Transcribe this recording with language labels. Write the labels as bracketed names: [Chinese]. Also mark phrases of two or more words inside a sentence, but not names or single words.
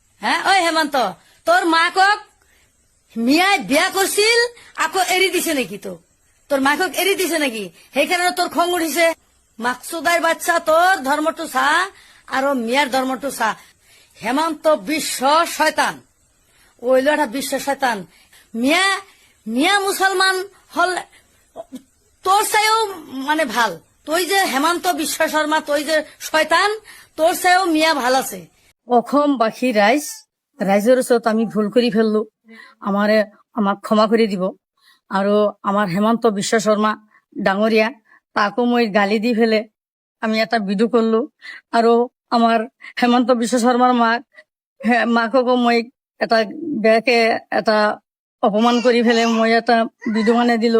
[Assamese] হ্যাঁ ওই হেমন্ত, তোর মাকক মিয়াই বিয়া করছিল আকৌ এৰি দিছে নেকি? তোর মাকক এৰি দিছে নাকি? সেইকাৰণে তোর খং উঠিছে। মাকসুদার বাচ্চা, তোর ধর্মটো চা আৰু মিয়ার ধর্মটো চা। হেমন্ত বিশ্ব শয়তান, ওইল একটা বিশ্ব শয়তান। মিয়া মিয়া মুসলমান হল তোর চাইও মানে ভাল। তুই যে হেমন্ত বিশ্ব শর্মা, তুই যে শয়তান, তোর চাইও মিয়া ভাল আছে। অসমবাসী রাইজৰ ওচৰত আমি ভুল কৰি ফেললো, আমাক ক্ষমা কৰি দিব। আৰু আমাৰ হেমন্ত বিশ্ব শৰ্মা ডাঙৰীয়া, তাকো মই গালি দি ফেলে আমি এটা ভিডিঅ' করলো। আৰু আমাৰ হেমন্ত বিশ্ব শৰ্মাৰ মাককো মই এটা বেয়াকে এটা অপমান কৰি ফেলে মই এটা ভিডিঅ' মানে দিলো।